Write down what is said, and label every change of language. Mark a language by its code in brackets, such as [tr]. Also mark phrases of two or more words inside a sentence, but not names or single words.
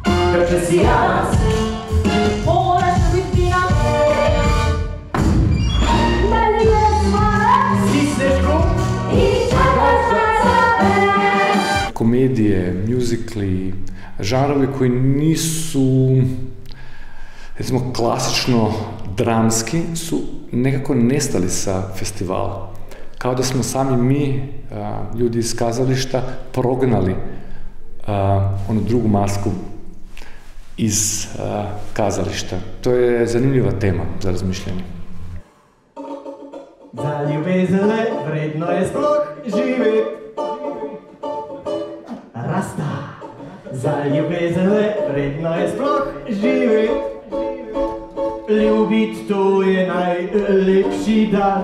[hr] Komedije, muzikli, žanrovi koji nisu, recimo, klasično dramski, su nekako nestali sa festivala. Kao da smo sami mi, ljudi iz kazališta, prognali onu drugu masku iz kazališta. To je zanimljiva tema za razmišljanje. [sl] Za ljubezele vredno je sploh živjet. Rasta. Za ljubezele vredno je sploh živjet. Ljubit to je najlepši dar.